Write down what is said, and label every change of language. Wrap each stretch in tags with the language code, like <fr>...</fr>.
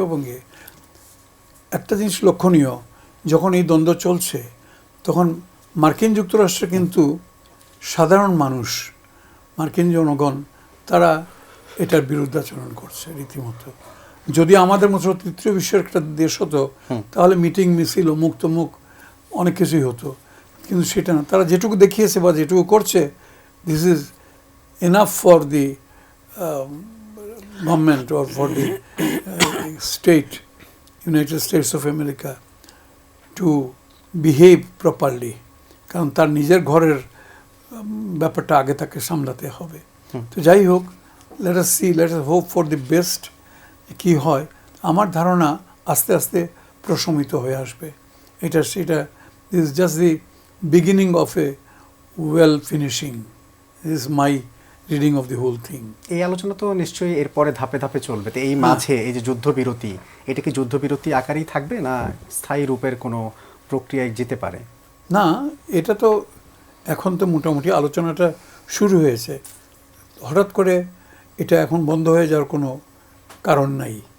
<bn>এবং একটা জিনিস লক্ষণীয়, যখন এই দ্বন্দ্ব চলছে, তখন মার্কিন যুক্তরাষ্ট্রে কিন্তু সাধারণ মানুষ, মার্কিন জনগণ, তারা এটার বিরুদ্ধাচরণ করছে রীতিমতো। যদি আমাদের মতো তৃতীয় বিশ্বের একটা দেশ হতো, তাহলে মিটিং মিছিল ও মুখ অনেক কিছুই হতো, কিন্তু সেটা না। তারা যেটুকু দেখিয়েছে বা যেটুকু করছে, this is enough for the</bn> <en>government or for the state, United States of America, to behave properly.</en> <bn>কারণ তার নিজের ঘরের ব্যাপারটা আগে তাকে সামলাতে হবে।</bn> <en>তো যাই হোক, let us see, let us hope for the best.</en> <bn>কি হয়, আমার ধারণা আস্তে আস্তে প্রশমিত হয়ে আসবে।</bn> <en>সেটা is just the beginning of a well finishing. This is my reading of the whole thing.</en> <bn>এই আলোচনা তো নিশ্চয়ই এরপরে ধাপে ধাপে চলবে। তো এই মাঝে এই যে যুদ্ধবিরতি, এটা কি যুদ্ধবিরতি আকারেই থাকবে না স্থায়ী রূপের কোনো প্রক্রিয়ায় যেতে পারে? না, এটা তো এখন তো মোটামুটি আলোচনাটা শুরু হয়েছে। হঠাৎ করে এটা এখন বন্ধ হয়ে যাওয়ার কোনো কারণ নাই।</bn>